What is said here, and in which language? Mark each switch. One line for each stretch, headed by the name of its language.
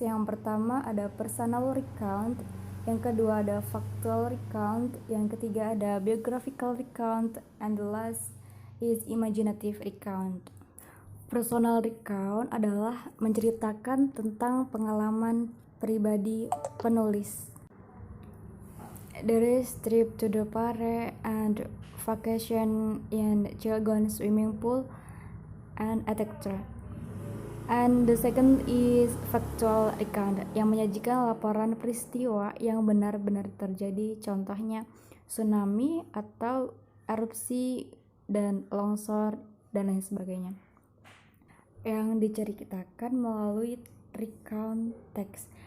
Indonesian: Yang pertama ada personal recount, yang kedua ada factual recount, yang ketiga ada biographical recount,
English: and the last is imaginative recount.
Indonesian: Personal recount adalah menceritakan tentang pengalaman pribadi penulis.
English: There is trip to the Pare and vacation in Cilegon swimming pool and etc. And the second is factual account,
Indonesian: yang menyajikan laporan peristiwa yang benar-benar terjadi, contohnya tsunami atau erupsi dan longsor dan lain sebagainya, yang diceritakan melalui recount text.